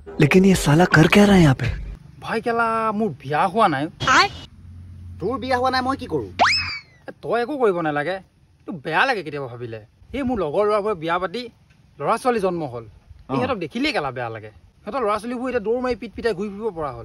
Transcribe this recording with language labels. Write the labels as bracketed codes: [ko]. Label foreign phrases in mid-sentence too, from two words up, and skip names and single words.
[hi] लेकिन ये साला कर क्या रहा है यहाँ पे? [as] ভাই কেলা মোৰ বিয়া হোৱা নাই তোৰ বিয়া হোৱা নাই মই কি কৰো তই একো কৰিব নালাগে তো বেয়া লাগে কেতিয়াবা ভাবিলে এই মোৰ লগৰ ল'ৰাবোৰে বিয়া পাতি ল'ৰা ছোৱালী জন্ম হ'ল ইহঁতক দেখিলেই কেলা বেয়া লাগে সিহঁতৰ ল'ৰা ছোৱালীবোৰ এতিয়া দৌৰ মাৰি পিট পিটাই ঘূৰি ফুৰিব পৰা হ'ল